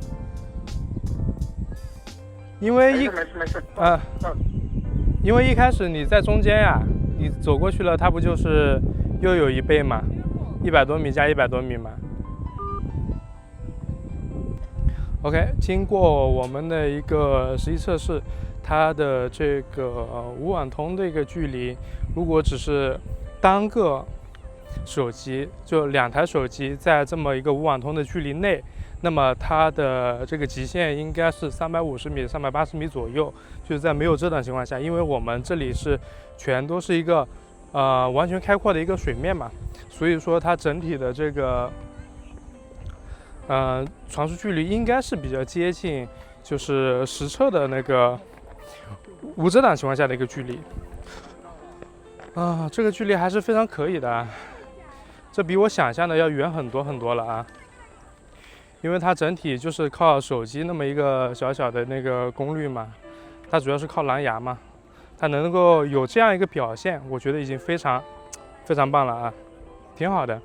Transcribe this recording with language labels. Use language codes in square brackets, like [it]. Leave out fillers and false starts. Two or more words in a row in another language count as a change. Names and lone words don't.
[zh] 因為沒事。因為一開始你在中間呀，你走過去了，它不就是又有一倍嘛？100多米加100多米嘛。OK，經過我們的一個實際測試，它的這個無網通的一個距離，如果只是單個手機，就2台手機在這麼一個無網通的距離內，那麼它的這個極限應該是350米、380米左右，就是在沒有遮擋情況下，因為我們這裡是全都是一個完全開闊的一個水面嘛，所以說它整體的這個傳輸距離應該是比較接近，就是實測的那個無遮擋情況下的一個距離。這個距離還是非常可以的，這比我想象的要遠很多很多了啊。因為它整體就是靠手機那麼一個小小的那個功率嘛，它主要是靠藍牙嘛，它能夠有這樣一個表現，我覺得已經非常非常棒了啊，挺好的。